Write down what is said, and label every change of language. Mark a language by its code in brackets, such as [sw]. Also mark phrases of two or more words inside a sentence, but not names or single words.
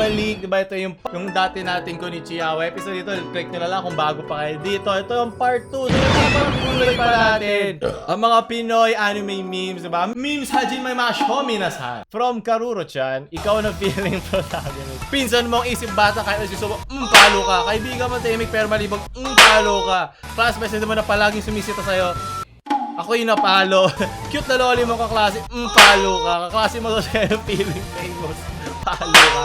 [tl] week, diba? Ito yung dati nating Konnichiwa episode dito. Click nyo na lang kung bago pa kayo dito. Ito yung part 2. Tuloy pa natin ang mga Pinoy anime memes, diba? [ja] Memes 始めましょう皆さん. From Karuro-chan, [tl] ikaw na [en] feeling protagonist. [tl] Pinsan mong isip bata kahit nagsusubo, palo ka. Kaibigan mo tahimik pero malibog, palo ka. Classmates mo na palaging sumisita sa'yo, ako yung napalo. Cute na loli mo kaklase, palo ka. Kaklase mo sa'yo [en] feeling famous, [tl] palo ka.